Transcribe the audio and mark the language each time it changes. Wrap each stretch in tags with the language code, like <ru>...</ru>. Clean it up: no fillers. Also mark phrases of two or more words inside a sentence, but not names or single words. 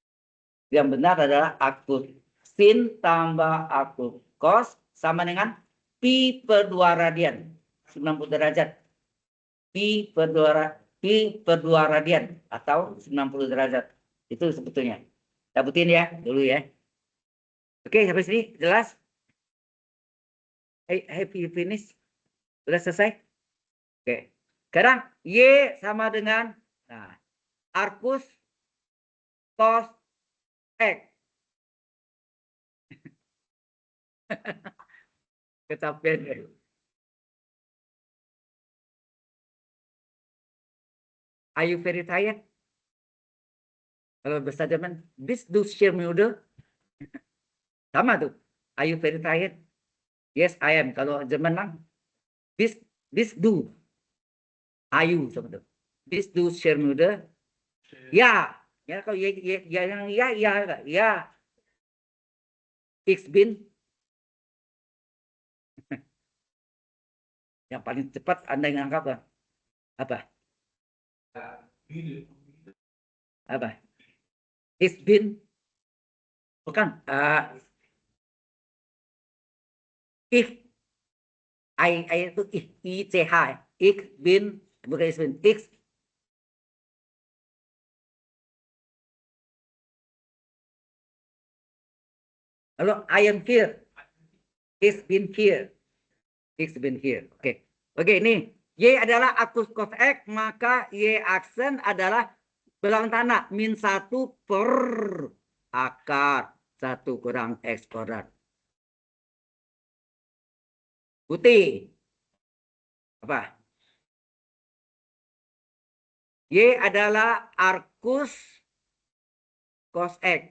<id>Yang benar adalah aku sin tambah aku cos sama dengan pi per 2 radian. 90 derajat. Pi per 2 radian atau 90 derajat. Itu sebetulnya. Dapetin ya dulu ya. Oke, sampai sini jelas?</id> <en>Have you finished?</en> <id>Sudah selesai? Oke. Sekarang Y sama dengan arcus cos X. Kecapean ya.</id> <en>Are you very tired?</en> <id>Kalau bahasa Jerman,</id> <de>bist du sehr müde?</de> <id>Sama tuh.</id> <en>Are you very tired? Yes, I am.</en> <id>Kalau Jerman lang,</id> <de>bist du.</de> <en>Are you</en> <id>sama tuh.</id> <de>Bist du sehr müde?</de> <id>Ya. Ya kalau ya.</id> <de>Ich bin.</de> <id>Yang paling cepat Anda yang anggap apa? Apa?</id> <de>Ich bin.</de> <id>Bukan. Ich itu ICH.</id> <de>Ich bin. Bukan ich bin. Ich.</de> <en>Lalu I am here.</en> <de>Ich bin here. Ich bin here.</de> <id>Oke. Oke, ini Y adalah arcus cos X, maka Y aksen adalah bilangan tanda min 1 per akar 1 kurang X kuadrat. Putih. Apa? Y adalah arcus cos X.</id>